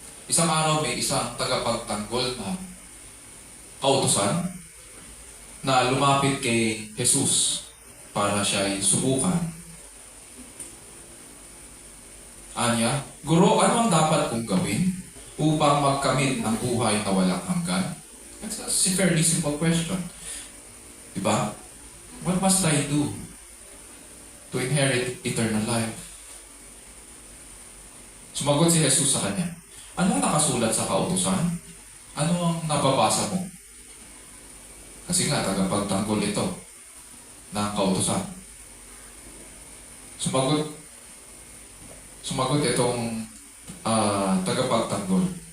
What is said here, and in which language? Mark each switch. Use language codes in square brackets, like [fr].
[tl] Isang araw may isang tagapagtanggol na kautusan na lumapit kay Jesus para siya ay subukan. Anya, Guro, ano ang dapat kong gawin upang magkamit ng buhay na walang hanggan? [en] That's a fairly simple question. [tl] Diba? [en] What must I do to inherit eternal life? [tl] Sumagot si Jesus sa kanya, ano ang nakasulat sa kautusan? Ano ang nababasa mo? Kasi nga, tagapagtanggol ito ng kautusan. Sumagot itong tagapagtanggol.